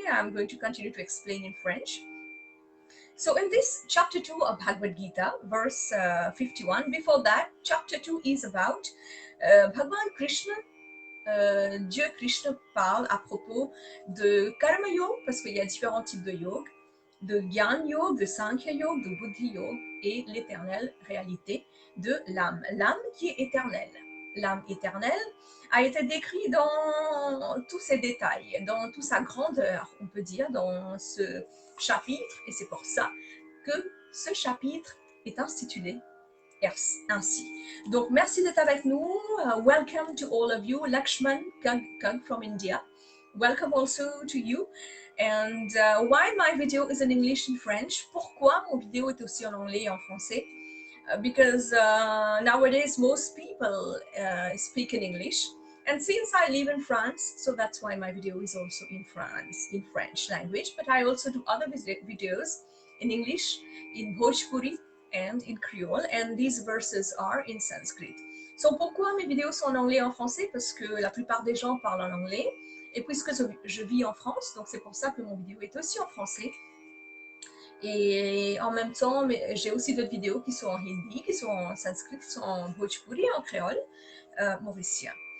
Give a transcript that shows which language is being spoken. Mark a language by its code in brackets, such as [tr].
[en] I'm going to continue to explain in French. So in this chapter 2 of Bhagwad Gita, verse 51, before that, chapter 2 is about Bhagwan Krishna. [fr] Dieu Krishna parle à propos de Karma Yoga, parce qu'il y a différents types de yoga, de Gyan Yoga, de Sankhya Yoga, de Buddhi Yoga, et l'éternelle réalité de l'âme. L'âme qui est éternelle. L'âme éternelle a été décrite dans tous ses détails, dans toute sa grandeur, on peut dire, dans ce chapitre, et c'est pour ça que ce chapitre est intitulé ainsi. Donc, merci d'être avec nous. [en] Welcome to all of you. Lakshman Kag from India. Welcome also to you. And why my video is in English and French? [fr] Pourquoi mon vidéo est aussi en anglais et en français? [en] Because nowadays most people speak in English. And since I live in France, so that's why my video is also in France, in French language. But I also do other videos in English, in Bhojpuri, and in Creole, and these verses are in Sanskrit. [fr] So pourquoi mes vidéos sont en anglais et en français? Parce que la plupart des gens parlent en anglais, et puisque je vis en France, donc c'est pour ça que mon vidéo est aussi en français. Et en même temps, j'ai aussi d'autres vidéos qui sont en hindi, qui sont en sanskrit, qui sont en bhojpuri, en créole mauricien.